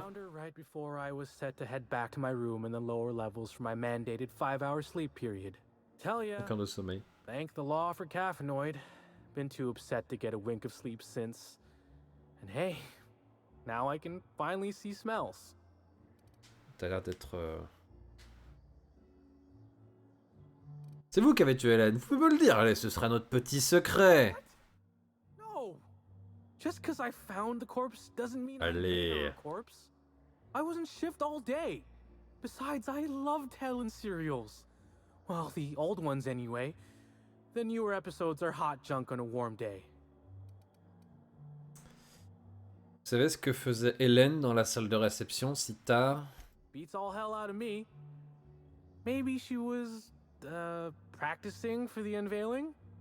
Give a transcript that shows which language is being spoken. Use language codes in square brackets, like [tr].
[en] Found her right before I was set to head back to my room in the lower levels for my mandated 5-hour sleep period. Tell ya, [fr] Aucun de sommeil. [en] thank the law for caffeinoid. Been too upset to get a wink of sleep since. And hey, now I can finally see smells. [fr] T'as l'air d'être... C'est vous qui avez tué Hélène, vous pouvez me le dire, allez, ce sera notre petit secret. [en] No! Just because I found the corpse doesn't mean I [fr] Allez. [en] made her a corpse. I was in shift all day. Besides, I loved Helen serials. Well, the old ones anyway. The newer episodes are hot junk on a warm day. [fr] Vous savez ce que faisait Hélène dans la salle de réception si tard? [en] Beats all hell out of me. Maybe she was, practicing for the unveiling?